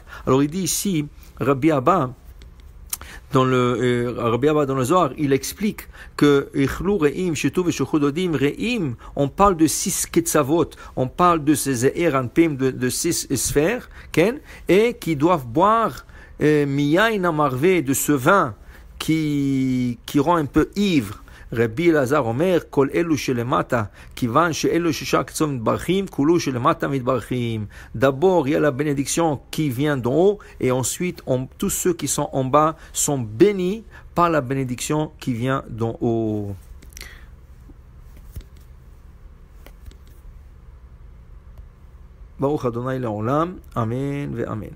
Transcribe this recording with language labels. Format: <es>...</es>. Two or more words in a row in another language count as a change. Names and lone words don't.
<fr>Alors il dit ici, Rabbi Abba, dans le Zohar, il explique que re'im, on parle de 6 ketzavot, on parle de ces Zeir Anpin, de 6 sphères, et qui doivent boire</fr> <he>מיין המרווה,</he> <fr>de ce vin qui rend un peu ivre.</fr> <he>רבי אלעזר אומר, כל אלו שלמטה, כיון שאלו ששה קצוות מתברכים, כולם שלמטה מתברכים.</he> <fr>D'abord, il y a la bénédiction qui vient d'en haut, et ensuite, tous ceux qui sont en bas sont bénis par la bénédiction qui vient d'en haut.</fr> <he>ברוך ה׳ לעולם, אמן ואמן.</he>